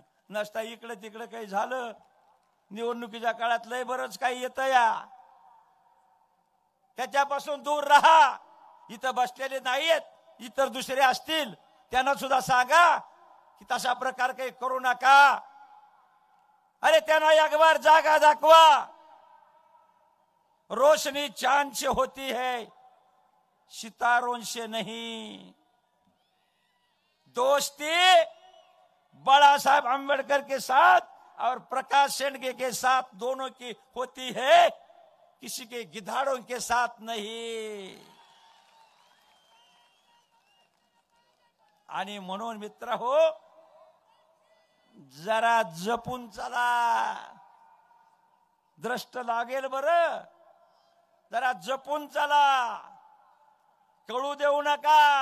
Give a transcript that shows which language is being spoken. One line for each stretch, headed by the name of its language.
Marathi: नसता इकडे तिकडे काही झालं, निवडणुकीच्या काळात लय बरंच काही येतं या, त्याच्यापासून दूर राहा. इथं बसलेले नाहीयेत, इतर दुसरे असतील त्यांना सुद्धा सांगा की तसा प्रकार काही करू नका. अरे त्यांना एक बार जागा दाखवा.
Hindi: रोशनी चांद से होती है, सितारों से नहीं. दोस्ती बाला साहब आंबेडकर के साथ और प्रकाश सेंडगे के साथ दोनों की होती है, किसी के गिधाड़ों के साथ नहीं.
Marathi: आणि म्हणून मित्र हो, जरा जपून चला. द्रष्ट लागेल बरं, जरा जपून चला. कळू देऊ नका.